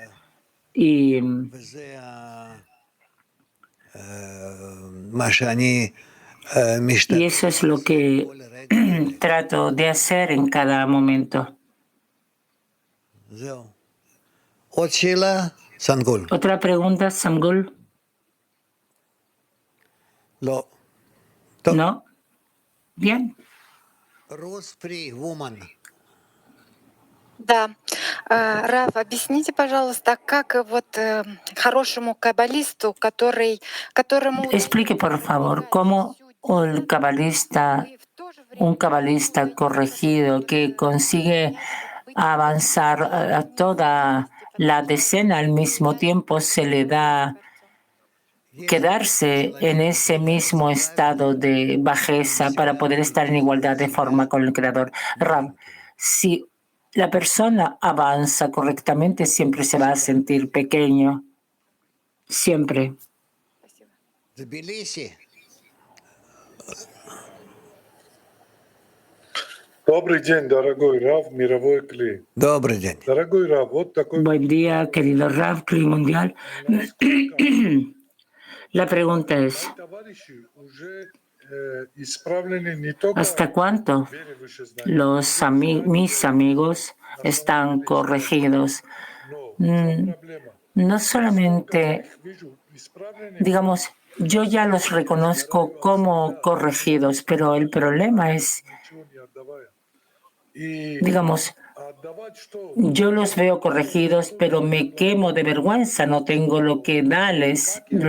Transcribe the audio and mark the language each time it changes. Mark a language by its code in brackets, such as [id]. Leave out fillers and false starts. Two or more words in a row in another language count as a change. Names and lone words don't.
[es] Y eso es lo que trato de hacer en cada momento. ¿Otra pregunta, Sangul? No. Bien. [ru] Да. Раф, объясните, пожалуйста, как вот хорошему каббалисту, которому... [es] Explique, por favor, cómo un cabalista corregido que consigue avanzar a toda la decena al mismo tiempo se le da quedarse en ese mismo estado de bajeza para poder estar en igualdad de forma con el Creador. Ram, si la persona avanza correctamente, siempre se va a sentir pequeño. Siempre. [ru] Добрый день, дорогой Рав, мировой Кли. Добрый день. Дорогой Рав, вот такой... [es] Buen día, querido Rav, Kli Mundial. La pregunta es, ¿hasta cuánto mis amigos están corregidos? No solamente, digamos, yo ya los reconozco como corregidos, pero el problema es, digamos, Yo los veo corregidos, pero me quemo de vergüenza, no tengo lo que darles.